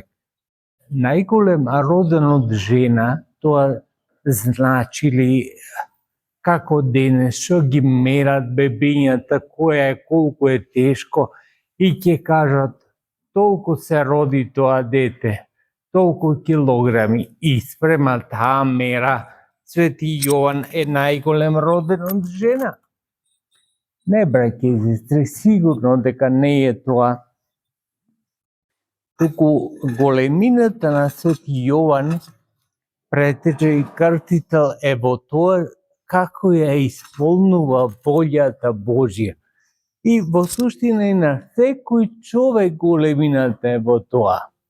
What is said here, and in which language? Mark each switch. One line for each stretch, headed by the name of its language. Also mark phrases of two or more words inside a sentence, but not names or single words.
Macedonian: Najgolem roden od žena, to značili kako danes šo gi merat bebinja, tako je, koliko je teško i će kažat toliko se rodi toa dete, toliko kilogrami isprema ta mera. Sveti Jovan je najgolem roden od žena. Ne, brake i sestre, sigurno дека не е тоа. Туку големината на Свети Јован Претече и Крстител е во тоа како ја исполнува волјата Божја. И во суштина и на секој човек големината е во тоа.